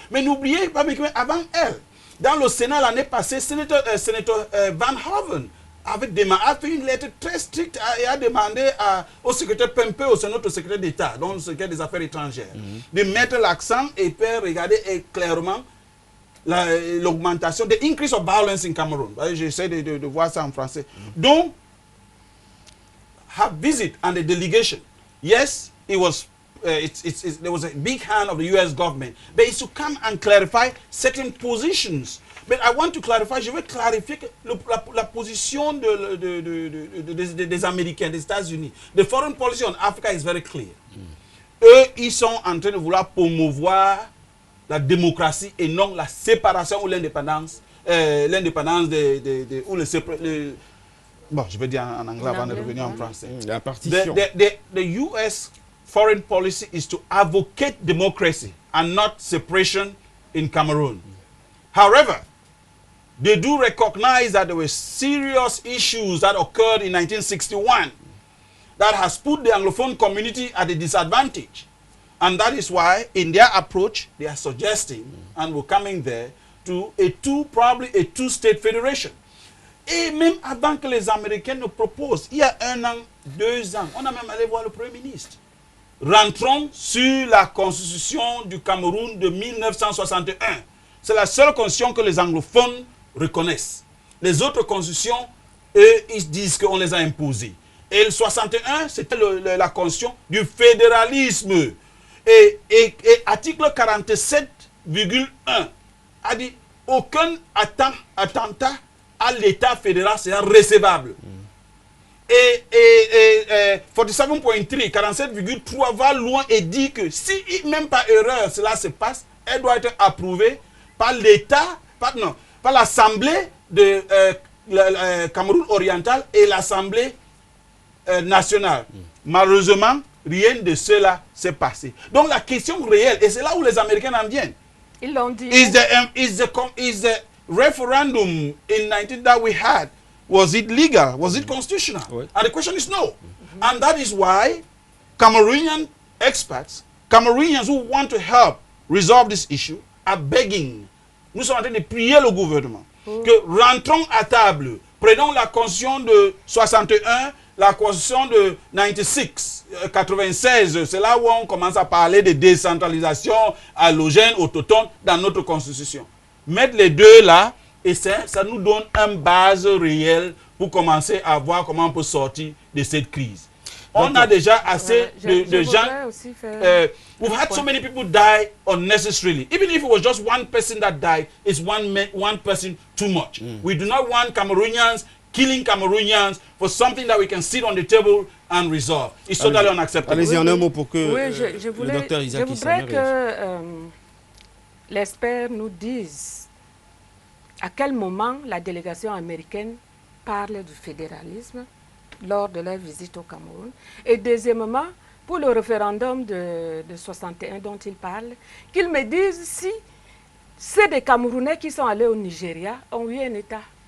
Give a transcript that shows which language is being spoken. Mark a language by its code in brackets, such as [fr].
[fr] Mais n'oubliez pas qu'avant elle, dans le Sénat l'année passée, sénateur Van Hoven a fait une lettre très stricte et a demandé au secrétaire Pempe, au notre secrétaire d'État, donc le secrétaire des Affaires étrangères, de mettre l'accent et faire regarder clairement l'augmentation, [en] the increase of violence in Cameroon. [fr] J'essaie de voir ça en français. [en] Donc, her visit and the delegation, yes, it was there was a big hand of the U.S. government, but it's to come and clarify certain positions. But I want to clarify, [fr] je veux clarifier la position des Américains, des États-Unis. [en] The foreign policy on Africa is very clear. [fr] Eux, ils sont en train de vouloir promouvoir la démocratie et non la séparation ou l'indépendance, ou bon, je vais dire en anglais avant de revenir en français. La partition. [en] The U.S. foreign policy is to advocate democracy and not separation in Cameroon. However, they do recognize that there were serious issues that occurred in 1961 that has put the Anglophone community at a disadvantage. And that is why, in their approach, they are suggesting, and we're coming there, to probably a two-state federation. [fr] Et même avant que les Américains ne proposent, il y a 1 an, 2 ans, on a même allé voir le Premier ministre. Rentrons sur la constitution du Cameroun de 1961. C'est la seule constitution que les anglophones reconnaissent. Les autres constitutions, eux, ils disent qu'on les a imposées. Et le 61, c'était la constitution du fédéralisme. Et article 47,1 a dit aucun attentat à l'État fédéral sera recevable. Et 47.3, 47,3 va loin et dit que si même par erreur cela se passe, elle doit être approuvée par l'État, par l'Assemblée de Cameroun oriental et l'Assemblée nationale. Malheureusement, rien de cela s'est passé. Donc la question réelle, et c'est là où les Américains en viennent, ils l'ont dit. [en] Is the referendum in 19 that we had, was it legal? Was it constitutional? And the question is no. And that is why Cameroonian experts, Cameroonians who want to help resolve this issue, are begging. [fr] Nous sommes en train de prier le gouvernement que rentrons à table, prenons la constitution de 61, la constitution de 96, c'est là où on commence à parler de décentralisation allogène, autochtone dans notre constitution. Mettre les deux là, et ça nous donne une base réelle pour commencer à voir comment on peut sortir de cette crise. On a déjà assez de gens. [en] We've had so many people die unnecessarily. Even if it was just one person that died, it's one person too much. We do not want Cameroonians killing Cameroonians for something that we can sit on the table and resolve. It's totally unacceptable. [fr] Allez-y, en un mot pour que je voudrais que l'expert nous dise à quel moment la délégation américaine parle du fédéralisme lors de leur visite au Cameroun. Et deuxièmement, pour le référendum de 61 dont il parle, qu'ils me disent si c'est des Camerounais qui sont allés au Nigeria ont eu un État.